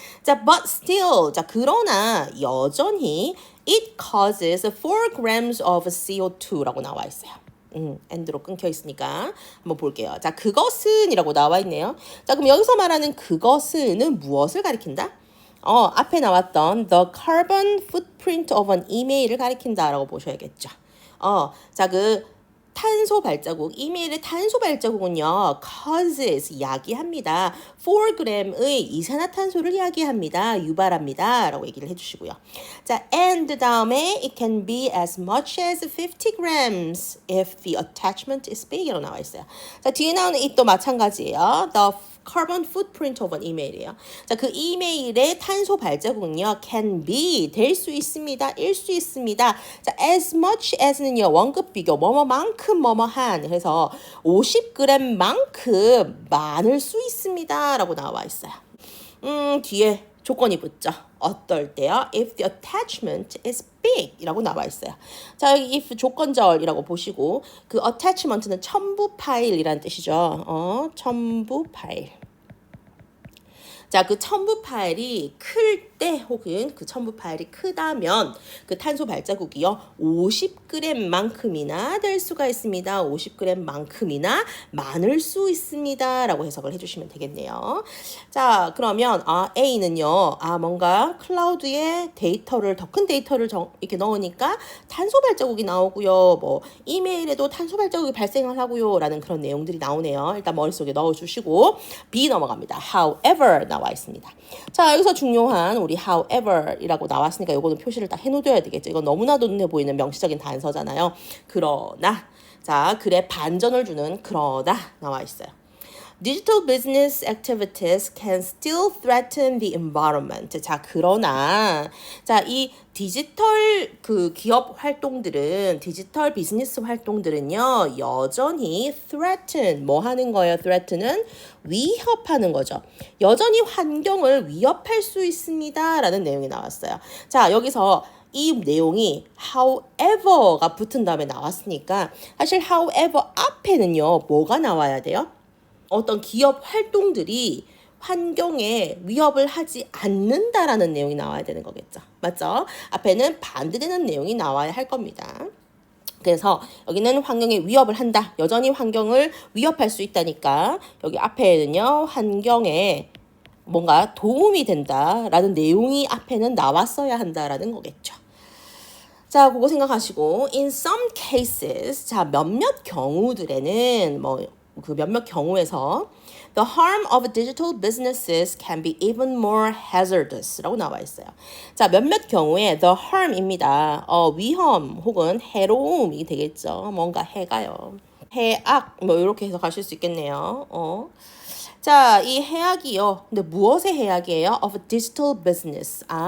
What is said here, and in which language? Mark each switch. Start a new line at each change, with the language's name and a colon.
English: 자, but still, 자,
Korean: 그러나 여전히
English: it causes 4 grams of CO2라고 나와 있어요.
Korean: end로 끊겨 있으니까 한번 볼게요. 자, 그것은 이라고 나와 있네요. 자, 그럼 여기서 말하는 그것은 무엇을 가리킨다? 앞에 나왔던
English: the carbon footprint of an email을 가리킨다라고 보셔야겠죠.
Korean: 자, 그 탄소 발자국, 이메일의 탄소 발자국은요, causes, 야기합니다. 4g의 이산화탄소를 야기합니다. 유발합니다. 라고 얘기를 해주시고요.
English: 자, and 다음에 it can be as much as 50 grams if the attachment is big
Korean: 이라고 나와 있어요. 자, 뒤에 나오는 it도 마찬가지예요.
English: The carbon footprint of an email이에요.
Korean: 자, 그 이메일의 탄소 발자국은요,
English: can be,
Korean: 될 수 있습니다. 일 수 있습니다. 자, as much as는요, 원급 비교, 뭐뭐만큼 뭐뭐한, 그래서 50g만큼 많을 수 있습니다. 라고 나와 있어요. 뒤에 조건이 붙죠. 어떨 때요?
English: If the attachment is big
Korean: 이라고 나와 있어요. 자, 여기 if 조건절이라고 보시고 그 attachment는 첨부 파일이라는 뜻이죠. 첨부 파일. 자, 그 첨부 파일이 클 때 혹은 그 첨부 파일이 크다면 그 탄소 발자국이요 50g만큼이나 될 수가 있습니다. 50g만큼이나 많을 수 있습니다. 라고 해석을 해주시면 되겠네요. 자, 그러면 A는요. 뭔가 클라우드에 데이터를 더 큰 데이터를 이렇게 넣으니까 탄소 발자국이 나오고요. 뭐 이메일에도 탄소 발자국이 발생을 하고요. 라는 그런 내용들이 나오네요. 일단 머릿속에 넣어주시고 B 넘어갑니다. However 나와 나와 있습니다. 자, 여기서 중요한 우리 however이라고 나왔으니까 요거는 표시를 딱 해놓아야 되겠죠. 이건 너무나도 눈에 보이는 명시적인 단서잖아요. 그러나, 자, 글에 반전을 주는 그러나 나와 있어요.
English: Digital business activities can still threaten the environment.
Korean: 자, 그러나, 자, 이 디지털 그 기업 활동들은, 디지털 비즈니스 활동들은요, 여전히 threaten, 뭐 하는 거예요? threaten은 위협하는 거죠. 여전히 환경을 위협할 수 있습니다. 라는 내용이 나왔어요. 자, 여기서 이 내용이 however가 붙은 다음에 나왔으니까 사실 however 앞에는요, 뭐가 나와야 돼요? 어떤 기업 활동들이 환경에 위협을 하지 않는다라는 내용이 나와야 되는 거겠죠. 맞죠? 앞에는 반대되는 내용이 나와야 할 겁니다. 그래서 여기는 환경에 위협을 한다. 여전히 환경을 위협할 수 있다니까 여기 앞에는요. 환경에 뭔가 도움이 된다라는 내용이 앞에는 나왔어야 한다라는 거겠죠.
English: 자, 그거 생각하시고 in some cases
Korean: 자, 몇몇 경우들에는 그 몇몇 경우에서
English: the harm of digital businesses can be even more hazardous 라고 나와 있어요.
Korean: 자, 몇몇 경우에
English: the harm
Korean: 입니다. 위험 혹은 해로움이 되겠죠. 뭔가 해가요. 해악 이렇게 해석하실 수 있겠네요. 자, 이 해악이요. 근데 무엇의 해악이에요?
English: Of digital business.